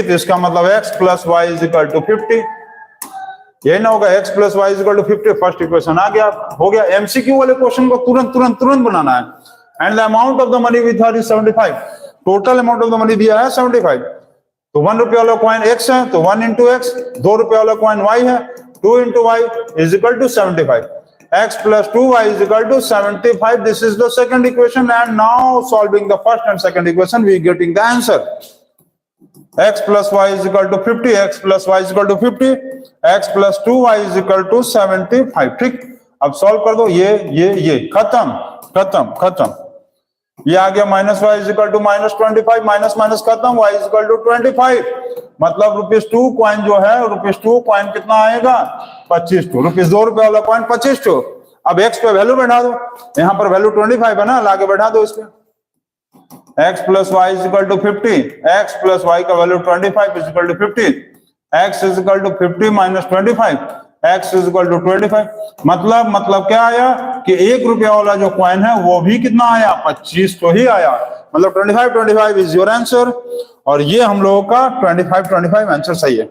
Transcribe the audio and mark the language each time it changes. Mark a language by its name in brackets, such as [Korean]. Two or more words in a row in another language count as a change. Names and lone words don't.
[Hindi] तो इसका मतलब x + y = 50। यही ना होगा, x + y = 50। [English] first equation [Hindi] आ गया, हो गया। एमसीक्यू वाले क्वेश्चन को तुरंत तुरंत तुरंत बनाना है। [English] and the amount of the money with her is 75। total amount of the money दिया है 75। [Hindi] तो 1 रुपया वाला कॉइन x है, तो 1 × x। 2 रुपया वाला कॉइन y है, 2 × y = 75। x + 2y = 75. [English] This is the second equation, and now solving the first and second equation, we getting the answer. [Hindi] x + y = 50, x + y = 50, x + 2y = 75। ठीक, अब सॉल्व कर दो। ये खत्म खत्म खत्म। ये आ गया -y = -25, [English] minus minus [Hindi] खत्म, y = 25। मतलब ₹2 कॉइन जो है, ₹2 कॉइन कितना आएगा? 25। ₹2 रुपए वाला कॉइन 25। अब x पे वैल्यू बैठा दो, यहाँ पर वैल्यू 25 है ना, लाके बैठा दो इसमें। x + y = 50, x + y का वैल्यू 25 = 50, x = 50 - 25, x = 25। मतलब क्या आया कि 1 रुपया वाला जो कॉइन है वो भी कितना आया? 25 तो ही आया। मतलब 25 [English] is your answer. [Hindi] और ये हम लोगों का 25 आंसर सही है।